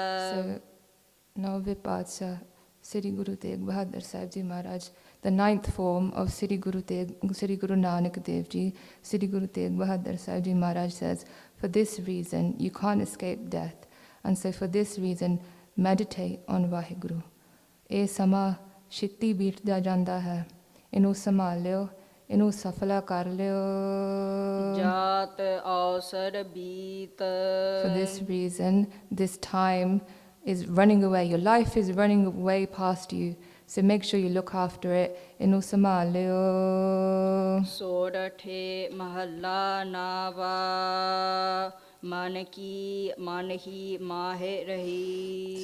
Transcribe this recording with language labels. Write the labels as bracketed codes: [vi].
[en] So, Nave Patsha, Sri Guru Tegh Bahadur Sahib Ji Maharaj, the ninth form of Sri Guru Nanak Dev Ji, Sri Guru Tegh Bahadur Sahib Ji Maharaj says, for this reason you can't escape death, and so for this reason meditate on Vaheguru. [pa] ਇਹ ਸਮਾਂ ਛਿੱਤੀ ਬੀਤਦਾ ਜਾਂਦਾ ਹੈ, ਇਹਨੂੰ ਸੰਭਾਲ ਲਿਓ, ਇਹਨੂੰ ਸਫਲਾ ਕਰ ਲਿਓ. ਜਾਤ ਅਵਸਰ ਬੀਤ [en] For this reason, this time is running away. Your life is running way past you. So make sure you look after it. [pa] ਇਹਨੂੰ ਸੰਭਾਲ ਲਿਓ. ਸੋਰਠੇ ਮਹੱਲਾ ਨਾਵਾ ਮਨ ਕੀ ਮਨ ਹੀ ਮਾਹਿ ਰਹੀ.